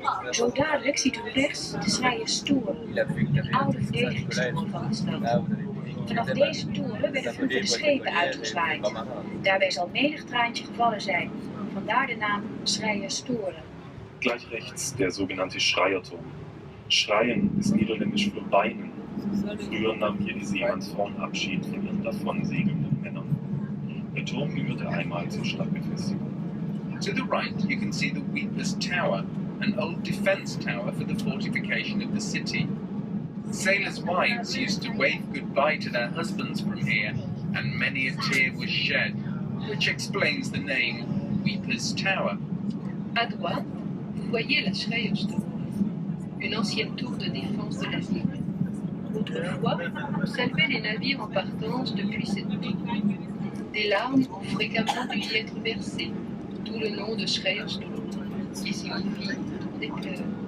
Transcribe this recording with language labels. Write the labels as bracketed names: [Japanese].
[Dutch] Zo dadelijk ziet u rechts de Schrijerstoren, een oude verdedigingsmuur van de stad. Vanaf deze toren werden vroeger de schepen uitgezwaaid. Daarbij zal menig traantje gevallen zijn, vandaar de naam Schrijerstoren. [German] Gleich rechts der sogenannte Schreierturm. Schreien ist niederländisch für weinen. Früher nahmen hier die Seemannsfrauen Abschied von ihren davonsegelnden Männern. Der Turm gehörte einmal zur Stadtbefestigung. [English] To the right, you can see the Weepers Tower, an old defense tower for the fortification of the city. Sailors' wives used to wave goodbye to their husbands from here, and many a tear was shed, which explains the name Weepers Tower. [French] À droite, vous voyez la Schrijerstoren, une ancienne tour de défense de la ville. Autrefois, on saluait les navires en partance depuis cette tour. Des larmes ont fréquemment dû y être versées, d'où le nom de Schrijerstoren, qui signifie tour des pleurs.